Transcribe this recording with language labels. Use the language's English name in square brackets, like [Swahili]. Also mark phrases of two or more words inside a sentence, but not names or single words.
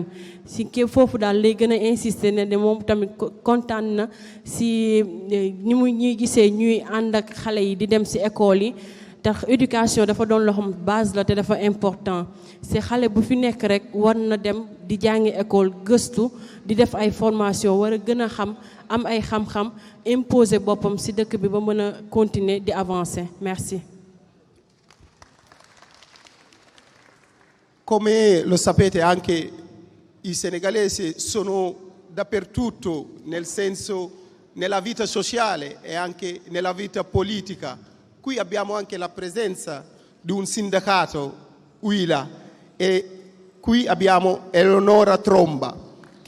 [Wolof] si ke foofu daal lay gën a insister ne de moom tamit kontaan na si ni mu ñuy gisee ñuy ànd ak xale yi di dem si école yi tax éducation dafa doon loo xam base la te dafa important si xale bu fi nekk rek war na dem di jàngi école gëstu di def ay formation war a gën a xam am ay xam-xam imposer boppam si dëkk bi ba mën a continuer di avancer merci. [Italian] Come lo sapete anche i senegalesi sono dappertutto, nel senso nella vita sociale e anche nella vita politica. Qui abbiamo anche la presenza di un sindacato UILA e qui abbiamo Eleonora Tromba che